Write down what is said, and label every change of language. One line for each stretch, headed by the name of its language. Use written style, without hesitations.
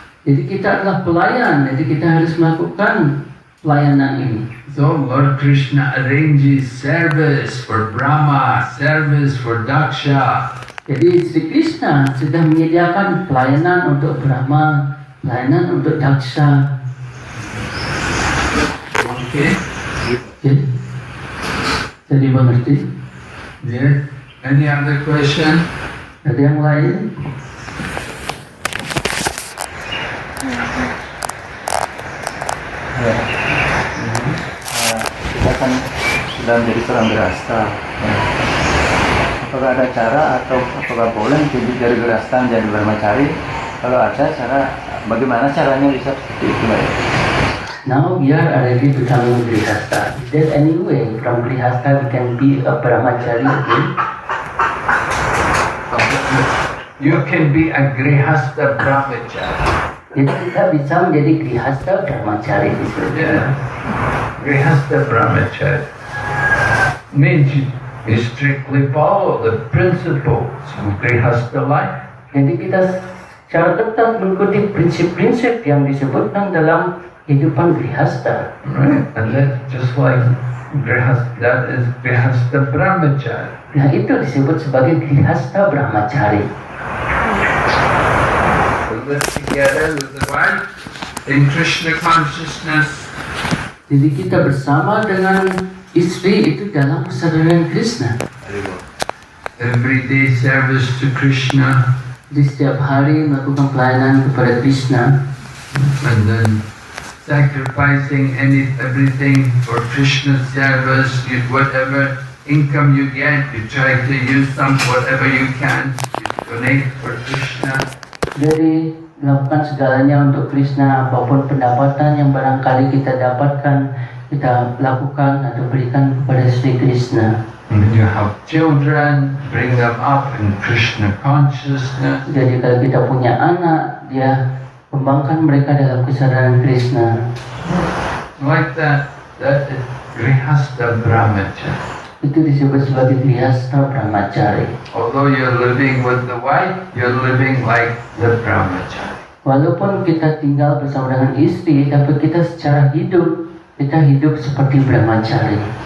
Indonesian: Jadi kita adalah pelayan, jadi kita harus melakukan pelayanan ini.
English: So Lord Krishna arranges service for Brahma, service for Daksha.
Indonesian: Jadi Sri Krishna sudah menyediakan pelayanan untuk Brahma, pelayanan untuk Daksha.
English: Okay?
Indonesian: Jadi mengerti?
English: Yes. Any other question?
Indonesian: Ada yang lain? Ya. Kita kan sudah menjadi seorang grahasta. Ya. Apakah ada cara atau apakah boleh jadi dari grahasta menjadi brahmachari? Kalau ada cara, bagaimana caranya bisa seperti itu?
English: Now we are already becoming Grihasta. Is there any way from Grihasta we can be a Brahmachari again? You can be a Grihastha Brahmachari.
Indonesian: Jadi kita bisa menjadi Grihasta Brahmachari di sini.
English: Yeah. Grihastha Brahmachari means you strictly follow the principles of Grihastha life.
Indonesian: Jadi kita secara ketat mengikuti prinsip-prinsip yang disebutkan dalam kehidupan Grihasta.
English: Right? And that's just like that is Grihastha Brahmachari.
Indonesian: Nah itu disebut sebagai Grihasta Brahmachari.
English: We live together with the wife in Krishna consciousness.
Indonesian: Jadi kita bersama dengan istri itu dalam kesadaran Krishna.
English: Everyday service to Krishna.
Indonesian: Di setiap hari melakukan pelayanan kepada Krishna.
English: And then sacrificing everything for Krishna service. Whatever income you get, you try to use whatever you can. You donate for Krishna.
Indonesian: Jadi melakukan segalanya untuk Krishna, apapun pendapatan yang barangkali kita dapatkan, kita lakukan atau berikan kepada Sri Krishna.
English: And you have children, bring them up in Krishna consciousness.
Indonesian: Jadi kalau kita punya anak, dia kembangkan mereka dalam kesadaran Krishna.
English: Like that is Grihastha Brahmachari.
Indonesian: Itu disebut sebagai Grihastha Brahmachari.
English: Although you're living with the wife, you're living like the Brahmachari.
Indonesian: Walaupun kita tinggal bersama dengan istri, tapi kita secara hidup, kita hidup seperti Brahmachari.